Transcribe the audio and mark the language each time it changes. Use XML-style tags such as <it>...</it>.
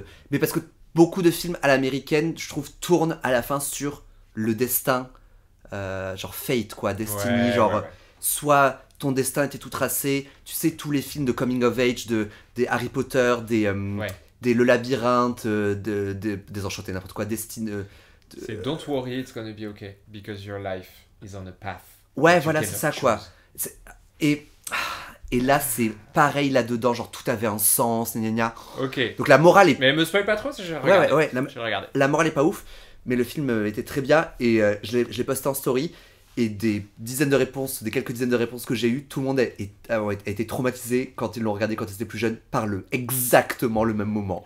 <fr>Mais parce que beaucoup de films à l'américaine, je trouve, tournent à la fin sur le destin, genre fate, quoi, destiny, soit ton destin était tout tracé. Tu sais, tous les films de coming of age, des Harry Potter, des Le Labyrinthe, des Enchantés, n'importe quoi, c'est</fr> <en>Don't worry, it's gonna be okay, because your life is on a path.</en> <fr>Ouais, voilà, c'est ça, quoi. Et là, c'est pareil là-dedans, genre tout avait un sens, gna gna. Ok. Donc la morale est... Mais me spoil pas trop, si je regarde. Ouais, la morale est pas ouf, mais le film était très bien, et je l'ai posté en story, et des quelques dizaines de réponses que j'ai eues, tout le monde a été traumatisé quand ils l'ont regardé quand ils étaient plus jeunes, par exactement le même moment.</fr>